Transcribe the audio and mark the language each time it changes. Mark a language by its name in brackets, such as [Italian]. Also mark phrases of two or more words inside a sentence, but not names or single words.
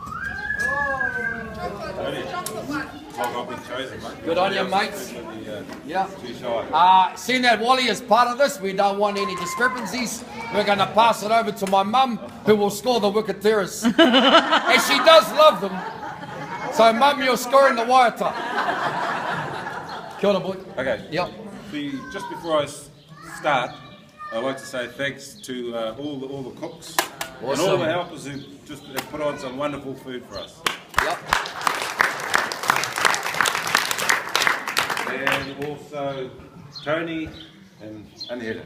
[English] Good on you, mates. Yeah. Seeing that Wally is part of this, we don't want any discrepancies. We're going to pass it over to my mum, who will score the wikateras. And she does love them. So, Mum, you're scoring the waiata. [Māori] Kia ora, [English] boy. Okay. Yep. Just before I start, I'd like to say thanks to all the cooks and all the helpers who just have put on some wonderful food for us. Yep. And also Tony and Anita.